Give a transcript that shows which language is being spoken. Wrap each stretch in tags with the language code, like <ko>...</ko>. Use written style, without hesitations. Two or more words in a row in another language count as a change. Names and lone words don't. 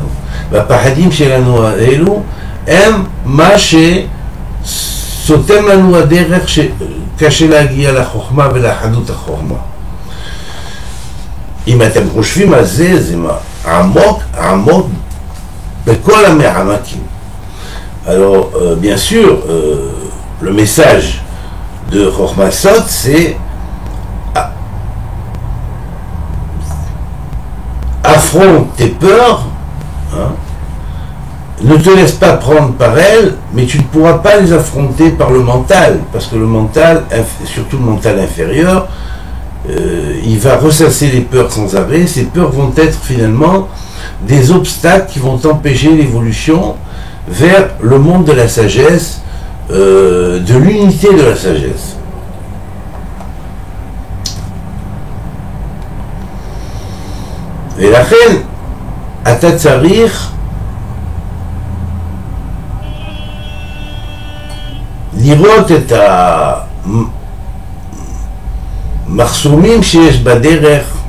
<he>והפחדים שלנו האלו הם מה שסותם לנו הדרך שקשה להגיע לחוכמה ולאחדות החוכמה. אם אתם חושבים על זה, זה עמוק, עמוק בכל המעמקים.</he> <fr>Alors, bien sûr, le message de Chokhmah Sot, c'est affronte tes peurs, hein, ne te laisse pas prendre par elles, mais tu ne pourras pas les affronter par le mental, parce que le mental, surtout le mental inférieur, il va ressasser les peurs sans arrêt. Ces peurs vont être finalement des obstacles qui vont empêcher l'évolution vers le monde de la sagesse, de l'unité de la sagesse.</fr> <he>ולכן אתה צריך לראות את המחסומים שיש בדרך,</he>